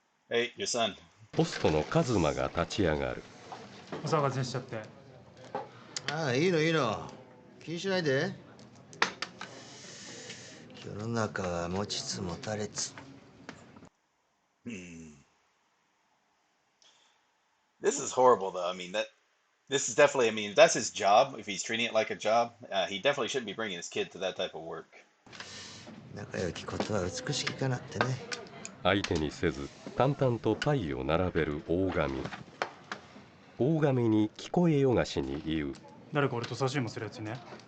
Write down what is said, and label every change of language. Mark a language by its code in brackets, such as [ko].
[en] Hey, your son. [ja] ホストのカズマが立ち上がる。お騒がせしちゃって。ああ、いいのいいの。気にしないで。世の中は持ちつ持たれつ。 [en] This is horrible, though. I mean, this is definitely. I mean, if that's his job. If he's treating it like a job, he definitely shouldn't be bringing his kid to that type of work. [ja] 仲良きことは美しきかなってね。相手にせず淡々とパイを並べる大神。大神に聞こえよがしに言う。誰か俺と差しもするやつね。